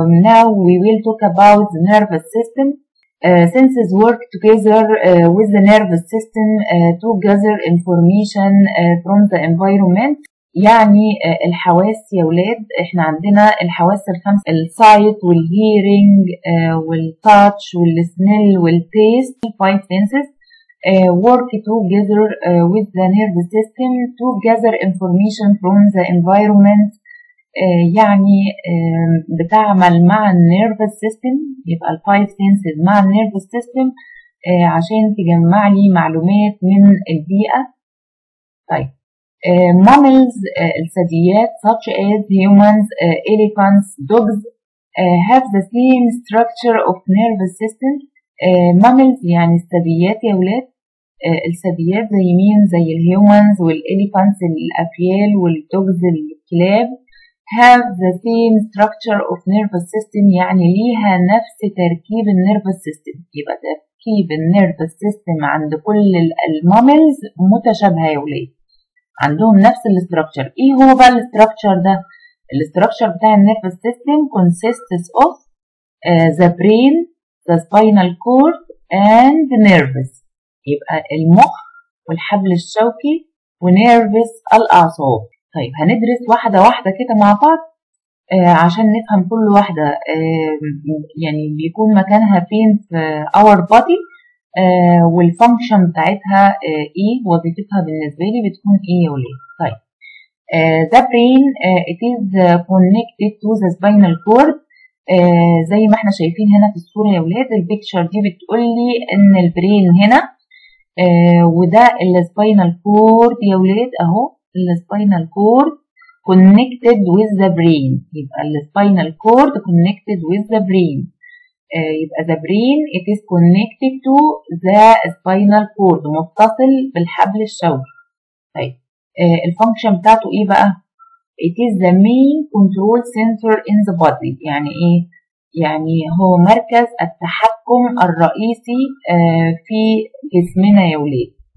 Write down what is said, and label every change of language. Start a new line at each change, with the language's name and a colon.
English: Now we will talk about the nervous system. Senses work together with the nervous system to gather information from the environment.
Arabic: يعني الحواس يا ولاد، احنا عندنا الحواس الخمسة: السايت والهيرنج والتاتش والسميل والتيست.
English: 5 senses work together with the nervous system to gather information from the environment.
Arabic: يعني بتعمل مع النيرفس سيستم، يبقى ال5 senses مع النيرفس سيستم عشان تجمع لي معلومات من البيئة. طيب
English: mammals الثدييات such as humans, elephants, dogs have the same structure of nervous system.
Arabic: mammals يعني الثدييات يا ولاد. الثدييات زي مين؟ زي الهيومنز والإليفانتس الأفيال والدوجز الكلاب.
English: have the same structure of nervous system
Arabic: يعني ليها نفس تركيب
English: النيرفس سيستم.
Arabic: يبقى تركيب النيرفس سيستم عند كل الماملز متشابهة يا ولاد، عندهم نفس الاستراكشر. ايه هو بقى
English: الاستراكشر ده؟ الاستراكشر بتاع النيرفس system consists of the brain, the spinal cord and nerves.
Arabic: يبقى المخ والحبل الشوكي ونيرفس الأعصاب. طيب هندرس واحدة واحدة كده مع بعض عشان نفهم كل واحدة يعني بيكون مكانها فين في
English: our body
Arabic: والفانكشن بتاعتها ايه، وظيفتها بالنسبة لي بتكون ايه يا ولاد.
English: طيب the brain it is connected to the spinal cord.
Arabic: زي ما احنا شايفين هنا في الصورة يا ولاد، البيكتشر دي بتقول لي ان البرين هنا وده السباينال كورد يا ولاد اهو.
English: السباينال cord connected with the brain، يبقى السباينال cord connected with the brain. يبقى the brain it is connected to the spinal cord،
Arabic: متصل بالحبل الشوكي. طيب الفانكشن بتاعته ايه بقى؟
English: it is the main control center in the body.
Arabic: يعني ايه؟ يعني هو مركز التحكم الرئيسي في جسمنا يا ولاد.